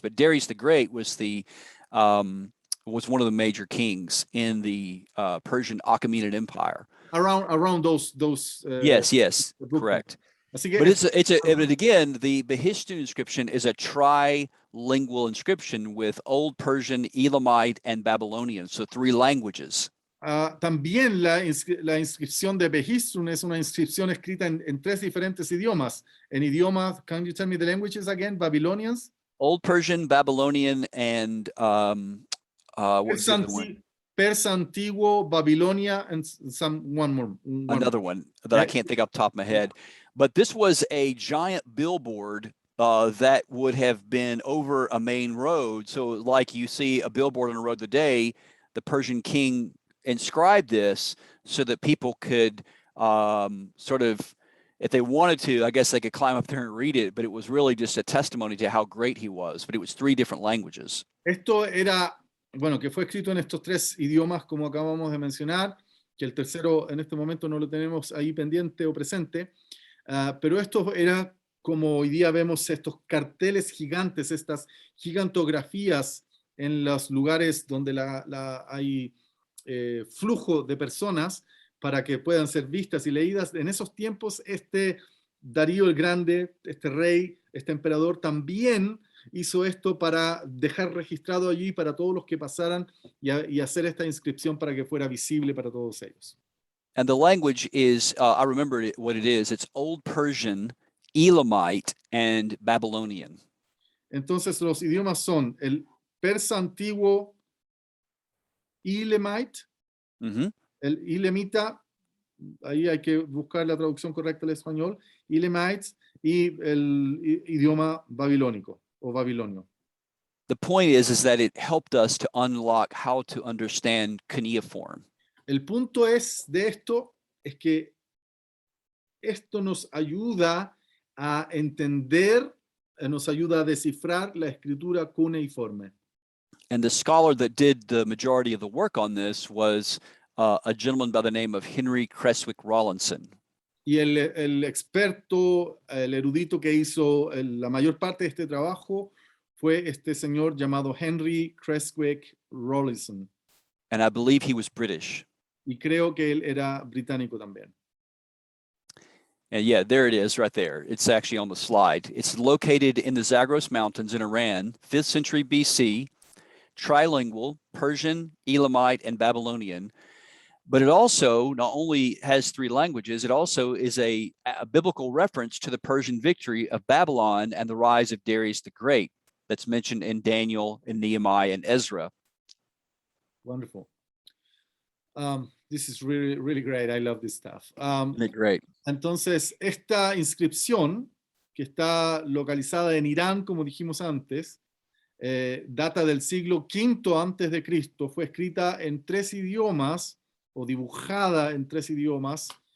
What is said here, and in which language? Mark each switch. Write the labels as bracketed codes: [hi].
[en] But Darius the Great was one of the major kings in the Persian Achaemenid Empire. Around those. Yes, correct. But but again, the Histone inscription is a trilingual inscription with Old Persian, Elamite, and Babylonian, so 3 languages. [es] También la inscripción de Histone es una inscripción escrita en 3 diferentes idiomas. En idiomas, [en] can you tell me the languages again? Babylonians? Old Persian, Babylonian, and what was the [es] Persa, [en] other one? [es] Persa Antiguo, Babilonia, [en] and one more. Another one that I can't think off the top of my head. But this was a giant billboard that would have been over a main road. So like you see a billboard on the road today, the Persian king inscribed this so that people could sort of, if they wanted to, I guess they could climb up there and read it, but it was really just a testimony to how great he was. But it was 3 different languages. [es] Esto era, bueno, que fue escrito en estos 3 idiomas, como acabamos de mencionar, que el tercero en este momento no lo tenemos ahí pendiente o presente, pero esto era como hoy día vemos estos carteles gigantes, estas gigantografías en los lugares donde hay flujo de personas para que puedan ser vistas y leídas. En esos tiempos, Darío el Grande, este rey, este emperador, también hizo esto para dejar registrado allí para todos los que pasaran y hacer esta inscripción para que fuera visible para todos ellos. [en] And the language is, I remember what it is. It's Old Persian, Elamite, and Babylonian. [es] Entonces los idiomas son el persa antiguo, Elamite, el Elamita, ahí hay que buscar la traducción correcta al español, Elamites, y el idioma babilónico o babilonio. [en] The point is that it helped us to unlock how to understand Cuneiform. [es] El punto es que esto nos ayuda a entender, nos ayuda a descifrar la escritura cuneiforme. [en] And the scholar that did the majority of the work on this was a gentleman by the name of Henry Creswick Rawlinson. [es] Y el experto, el erudito que hizo la mayor parte de este trabajo fue este señor llamado Henry Creswick Rawlinson. [en] And I believe he was British. [es] Y creo que él era británico también. [en] And yeah, there it is right there. It's actually on the slide. It's located in the Zagros Mountains in Iran, 5th century BC, trilingual, Persian, Elamite, and Babylonian. But it also not only has 3 languages, it also is a biblical reference to the Persian victory of Babylon and the rise of Darius the Great that's mentioned in Daniel and Nehemiah and Ezra. Wonderful. This is really, really great. I love this stuff. Great. [es] Entonces, esta inscripción, que está localizada en Irán, como dijimos antes, data del siglo V antes de Cristo, fue escrita en 3 idiomas, o dibujada en 3 idiomas,